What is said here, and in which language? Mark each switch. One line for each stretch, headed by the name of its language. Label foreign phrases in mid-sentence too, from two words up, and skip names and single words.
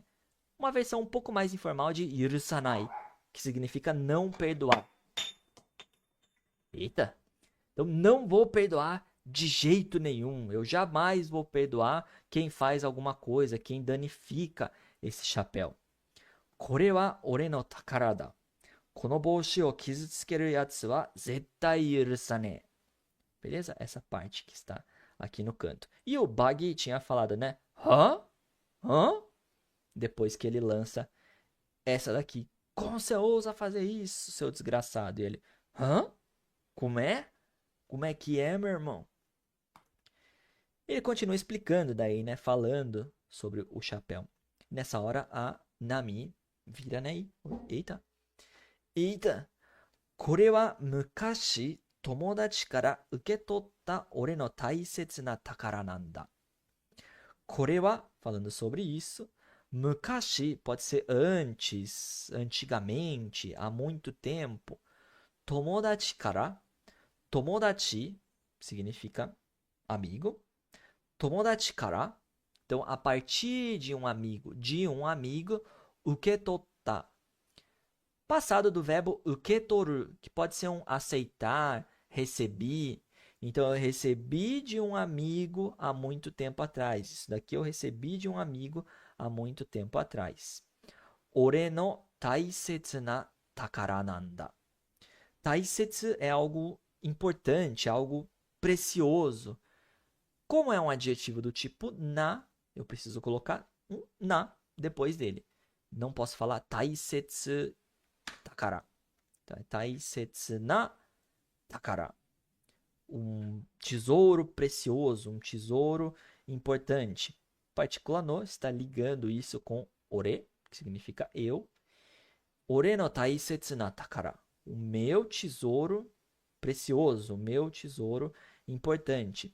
Portuguese: Uma versão um pouco mais informal de yurusanai, que significa não perdoar. Eita! Então não vou perdoar de jeito nenhum. Eu jamais vou perdoar quem faz alguma coisa, quem danifica esse chapéu.
Japanese: これは俺の宝だ. この帽子を傷つける奴は絶対許さねえ.
Portuguese: Beleza? Essa parte que está aqui no canto. E o Bug tinha falado, né? Hã? Hã? Depois que ele lança essa daqui. Como você ousa fazer isso, seu desgraçado? E ele, hã? Como é? Como é que é, meu irmão? Ele continua explicando daí, né? Falando sobre o chapéu. Nessa hora, a Nami vira, né? Eita. Eita.
Japanese: これは昔友達から受け取った俺の大切な宝なんだ。これは,
Portuguese: falando sobre isso, mukashi pode ser antes, antigamente, há muito tempo.
Japanese: 友達から,
Portuguese: tomodachi significa amigo.
Japanese: 友達から,
Portuguese: então a partir de um amigo, uketotta. Passado do verbo uketoru, que pode ser um aceitar, recebi. Então eu recebi de um amigo há muito tempo atrás. Isso daqui eu recebi de um amigo há muito tempo atrás.
Japanese: 俺の大切な宝なんだ.
Portuguese: Taisetsu é algo importante, algo precioso. Como é um adjetivo do tipo na, eu preciso colocar um na depois dele. Não posso falar
Japanese: 大切宝. 大切な宝.
Portuguese: Um tesouro precioso, um tesouro importante. Partícula no está ligando isso com ore, que significa eu.
Japanese: 俺の大切な宝.
Portuguese: O meu tesouro precioso, o meu tesouro importante.